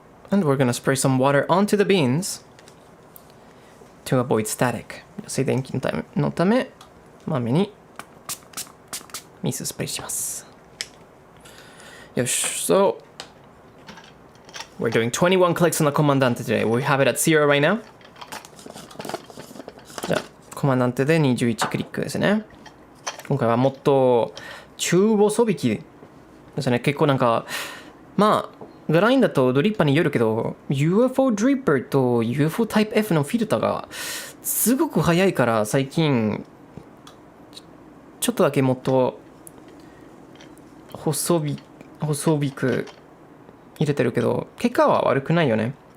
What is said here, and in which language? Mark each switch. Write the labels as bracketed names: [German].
[English] And we're gonna spray some water onto the beans to avoid static. [Japanese] 静電気のため、豆に水スプレーします。よし、 [English] so we're doing 21 clicks on the Comandante today. We have it at 0 right now. [Japanese] じゃあ、コマンダンテで21クリックですね。今回はもっと中細引きですね。結構なんか、まあ、グラインだとドリッパーによるけど、UFO ドリッパーと UFO タイプ F のフィルターがすごく速いから最近、ちょっとだけもっと細く入れてるけど、結果は悪くないよね。